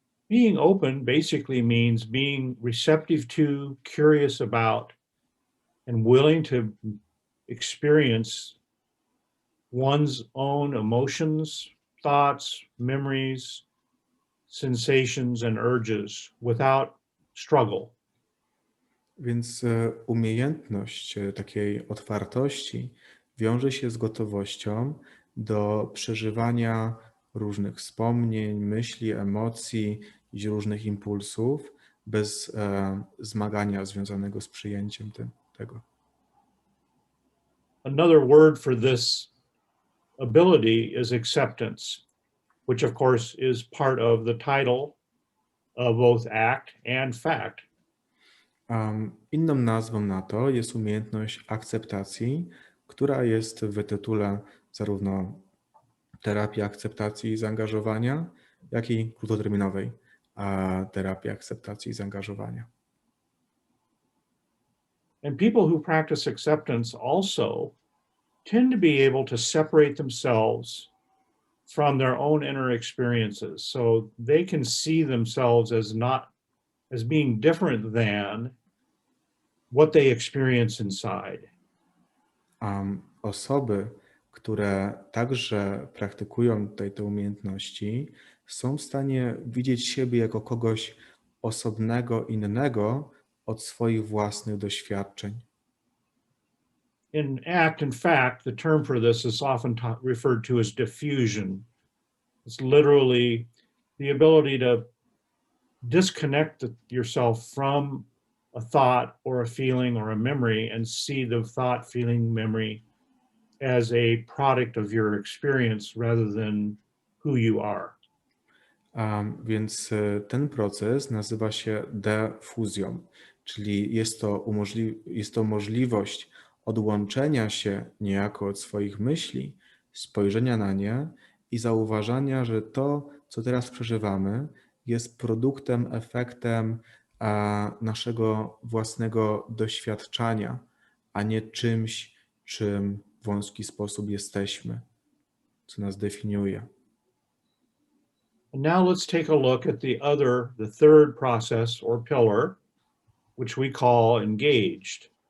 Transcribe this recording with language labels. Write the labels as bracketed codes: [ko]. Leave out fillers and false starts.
[en] Being open basically means being receptive to, curious about, and willing to experience one's own emotions, thoughts, memories, sensations, and urges without struggle. [pl] Więc umiejętność takiej otwartości wiąże się z gotowością do przeżywania różnych wspomnień, myśli, emocji i różnych impulsów bez zmagania związanego z przyjęciem tego. [en] Another word for this ability is acceptance, which of course is part of the title of both ACT and FACT. [pl] Inną nazwą na to jest umiejętność akceptacji, która jest w tytule zarówno terapii akceptacji i zaangażowania, jak i krótkoterminowej terapii akceptacji i zaangażowania. [en] And people who practice acceptance also tend to be able to separate themselves from their own inner experiences. So they can see themselves as being different than what they experience inside. [pl] Osoby, które także praktykują te umiejętności, są w stanie widzieć siebie jako kogoś osobnego, innego od swoich własnych doświadczeń. [en] In ACT and FACT, the term for this is often referred to as diffusion, It's literally the ability to disconnect yourself from a thought or a feeling or a memory and see the thought, feeling, memory as a product of your experience rather than who you are. [pl] Więc ten proces nazywa się defuzją, czyli jest to możliwość odłączenia się niejako od swoich myśli, spojrzenia na nie i zauważania, że to, co teraz przeżywamy, jest produktem, efektem naszego własnego doświadczania, a nie czymś, czym w wąski sposób jesteśmy, co nas definiuje. [en] And now let's take a look at the third process or pillar, which we call engaged.